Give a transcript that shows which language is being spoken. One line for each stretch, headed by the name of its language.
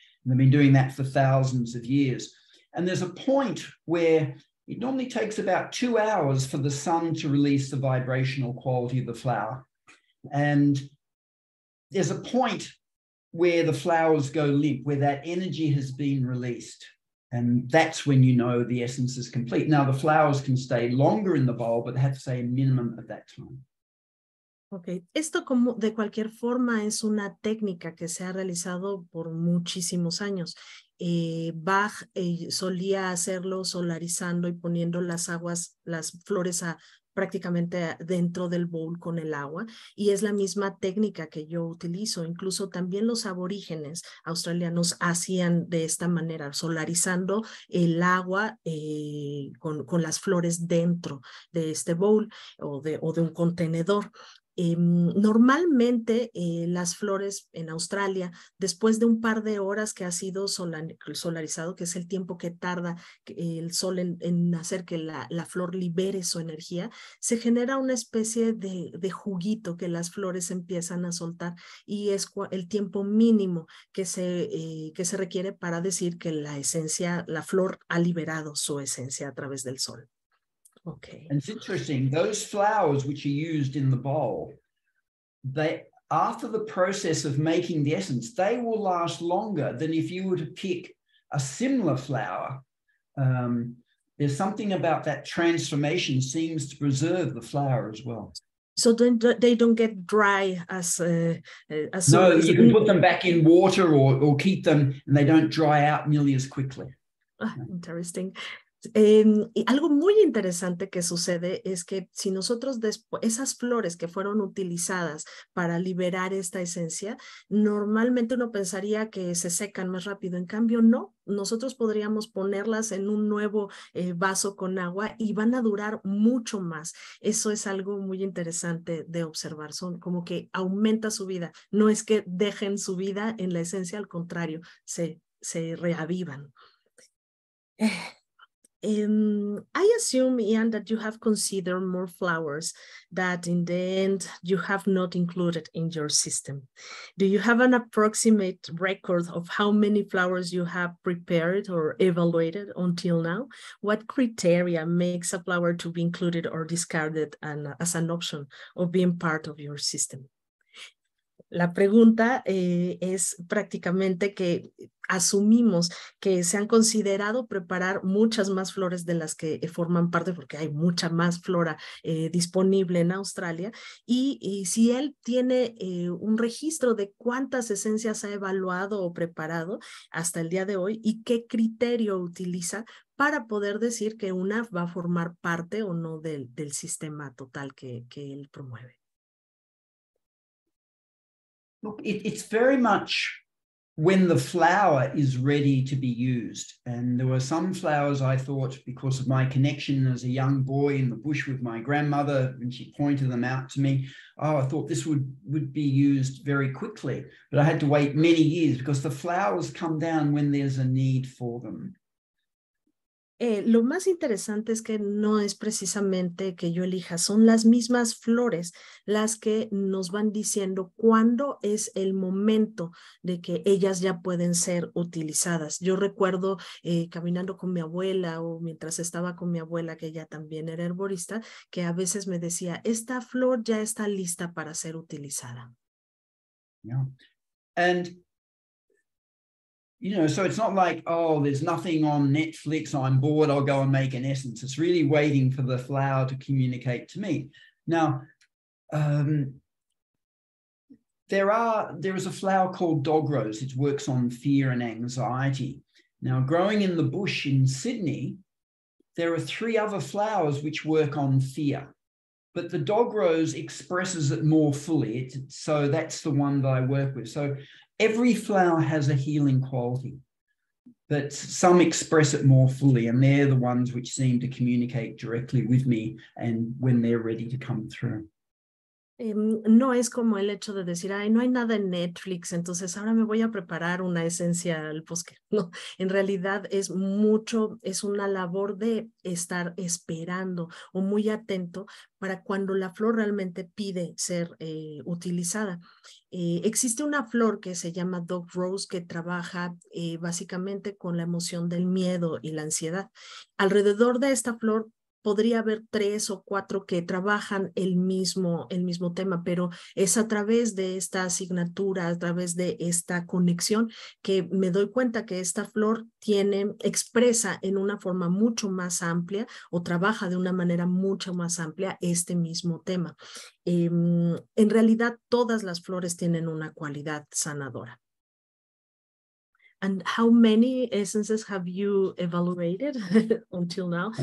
English: And they've been doing that for thousands of years. And there's a point where it normally takes about 2 hours for the sun to release the vibrational quality of the flower. And there's a point where the flowers go limp, where that energy has been released. And that's when you know the essence is complete. Now, the flowers can stay longer in the bowl, but they have to stay a minimum at that time.
Spanish: Ok, esto como de cualquier forma es una técnica que se ha realizado por muchísimos años. Bach solía hacerlo solarizando y poniendo las flores prácticamente dentro del bowl con el agua, y es la misma técnica que yo utilizo. Incluso también los aborígenes australianos hacían de esta manera, solarizando el agua con las flores dentro de este bowl o de un contenedor. Normalmente las flores en Australia, después de un par de horas que ha sido solarizado, que es el tiempo que tarda el sol en hacer que la flor libere su energía, se genera una especie de juguito que las flores empiezan a soltar, y es el tiempo mínimo que se requiere para decir que la flor ha liberado su esencia a través del sol.
English: Okay. And it's interesting, those flowers which are used in the bowl, after the process of making the essence, they will last longer than if you were to pick a similar flower. There's something about that transformation seems to preserve the flower as well. So they don't get dry as no, you can put them back in water or keep them and they don't dry out nearly as quickly. Interesting.
Spanish: Algo muy interesante que sucede es que si nosotros esas flores que fueron utilizadas para liberar esta esencia, normalmente uno pensaría que se secan más rápido. En cambio, no. Nosotros podríamos ponerlas en un nuevo vaso con agua y van a durar mucho más. Eso es algo muy interesante de observar. Son como que aumenta su vida. No es que dejen su vida en la esencia, al contrario, se reavivan.
English: I assume, Ian, that you have considered more flowers that in the end you have not included in your system. Do you have an approximate record of how many flowers you have prepared or evaluated until now? What criteria makes a flower to be included or discarded as an option of being part of your system?
Spanish: La pregunta es prácticamente que asumimos que se han considerado preparar muchas más flores de las que forman parte, porque hay mucha más flora disponible en Australia, y si él tiene un registro de cuántas esencias ha evaluado o preparado hasta el día de hoy y qué criterio utiliza para poder decir que una va a formar parte o no del sistema total que él promueve.
English: Look, it's very much when the flower is ready to be used. And there were some flowers I thought, because of my connection as a young boy in the bush with my grandmother, when she pointed them out to me, oh, I thought this would be used very quickly. But I had to wait many years because the flowers come down when there's a need for them.
Spanish: Lo más interesante es que no es precisamente que yo elija, son las mismas flores las que nos van diciendo cuándo es el momento de que ellas ya pueden ser utilizadas. Yo recuerdo caminando con mi abuela o mientras estaba con mi abuela, que ella también era herborista, que a veces me decía, esta flor ya está lista para ser utilizada.
English: Yeah. And you know, so it's not like, oh, there's nothing on Netflix, I'm bored, I'll go and make an essence. It's really waiting for the flower to communicate to me. Now, there is a flower called dog rose. It works on fear and anxiety. Now, growing in the bush in Sydney, there are 3 other flowers which work on fear, but the dog rose expresses it more fully. So that's the one that I work with. So every flower has a healing quality, but some express it more fully, and they're the ones which seem to communicate directly with me and when they're ready to come through.
Spanish: No es como el hecho de decir, ay, no hay nada en Netflix, entonces ahora me voy a preparar una esencia al bosque. No, en realidad es una labor de estar esperando o muy atento para cuando la flor realmente pide ser utilizada. Existe una flor que se llama Dog Rose que trabaja básicamente con la emoción del miedo y la ansiedad. Alrededor de esta flor podría haber 3 o 4 que trabajan el mismo tema, pero es a través de esta asignatura, a través de esta conexión, que me doy cuenta que esta flor expresa en una forma mucho más amplia o trabaja de una manera mucho más amplia este mismo tema. En realidad, todas las flores tienen una cualidad sanadora.
English: And how many essences have you evaluated until now?